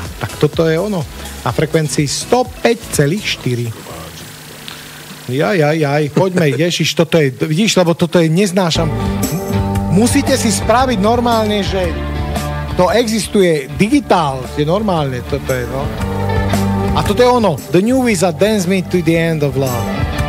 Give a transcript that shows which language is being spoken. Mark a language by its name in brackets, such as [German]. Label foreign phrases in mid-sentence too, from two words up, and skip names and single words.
[Slovak] Tak toto je ono. Na frekvencii 105,4. Jaj, poďme, Ježiš, toto je, vidíš, lebo toto je, neznášam. Musíte si spraviť normálne, že to existuje digitál, je normálne, toto je, no. A toto je ono, [English] The Newies a Dance Me to the End of Love.